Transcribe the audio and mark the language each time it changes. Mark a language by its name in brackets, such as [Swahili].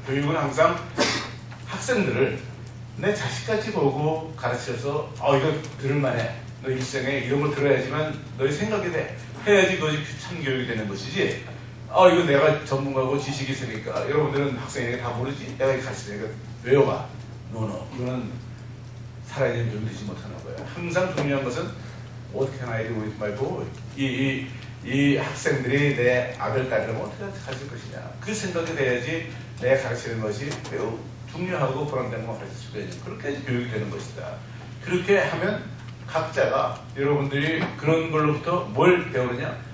[Korean] 교육은 항상 학생들을 내 자식같이 보고 가르쳐서 이거 들을만해. 너 일생에 이런 걸 들어야지만 너의 생각이 돼. 해야지 그것이 참 교육이 되는 것이지. 이거 내가 전문가고 지식이 있으니까 여러분들은 학생에게 다 모르지? 내가 가르치니까 외워봐. 노노. 이거는 살아있는 교육이 되지 못하는 거예요. 항상 중요한 것은 [English] What can I do with my boy? [Korean] 이 학생들이 내 아들, 딸이라면 어떻게 가르칠 것이냐. 그 생각이 돼야지 내가 가르치는 것이 매우 중요하고 보람된 걸 가르칠 수가 있는 그렇게 교육이 되는 것이다. 그렇게 하면 각자가 여러분들이 그런 걸로부터 뭘 배우느냐?